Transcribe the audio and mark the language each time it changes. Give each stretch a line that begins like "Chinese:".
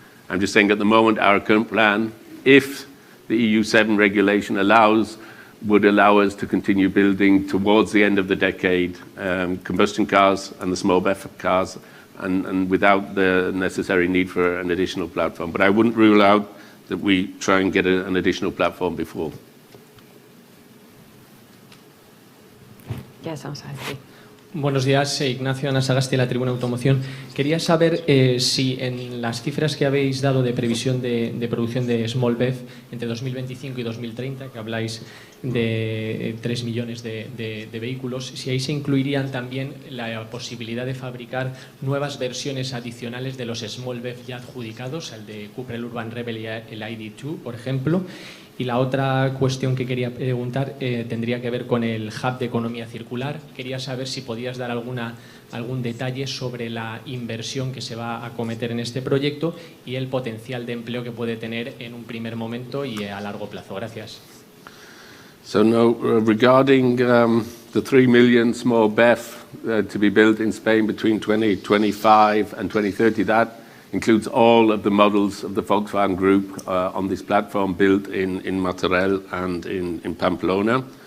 English: I'm just saying at the moment our current plan, if the EU7 regulation would allow us to continue building towards the end of the decade combustion cars and the small BEV cars, and without the necessary need for an additional platform. But I wouldn't rule out that we try and get an additional platform before. Yes, I'm sorry.
Spanish: Buenos días, Ignacio Anasagasti de la Tribuna Automoción. Quería saber si en las cifras que habéis dado de previsión de producción de Small BEV entre 2025 y 2030, que habláis de 3 millones de vehículos, si ahí se incluirían también la posibilidad de fabricar nuevas versiones adicionales de los Small BEV ya adjudicados, el de Cupra, el Urban Rebel y el ID.2, por ejemplo. Y la otra cuestión que quería preguntar tendría que ver con el Hub de Economía Circular. Quería saber si podías dar algún detalle sobre la inversión que se va a acometer en este proyecto y el potencial de empleo que puede tener en un primer momento y a largo plazo. Gracias.
English: So no, regarding the 3 million small BEV to be built in Spain between 2025 and 2030, that includes all of the models of the Volkswagen Group on this platform built in Martorell and in Pamplona.